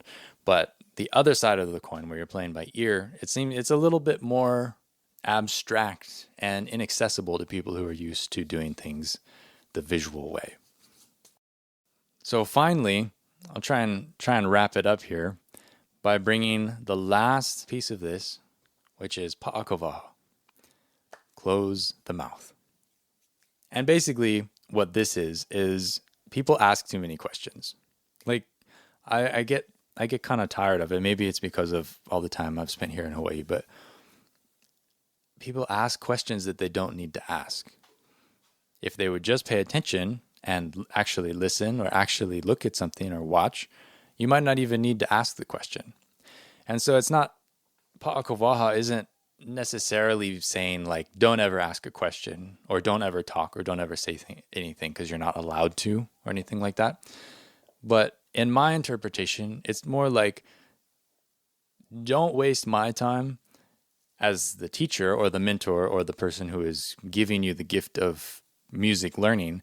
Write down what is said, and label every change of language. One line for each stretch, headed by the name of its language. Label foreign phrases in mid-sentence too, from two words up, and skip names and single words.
English: But the other side of the coin, where you're playing by ear, it seems it's a little bit more abstract and inaccessible to people who are used to doing things the visual way. So finally, I'll try and wrap it up here by bringing the last piece of this, which is paʻa, close the mouth. And basically what this is people ask too many questions. Like I get kind of tired of it. Maybe it's because of all the time I've spent here in Hawaii, but people ask questions that they don't need to ask. If they would just pay attention and actually listen, or actually look at something or watch, you might not even need to ask the question. And so it's not, paʻa isn't necessarily saying like, don't ever ask a question, or don't ever talk, or don't ever say anything because you're not allowed to, or anything like that. But in my interpretation, it's more like, don't waste my time as the teacher or the mentor or the person who is giving you the gift of music learning.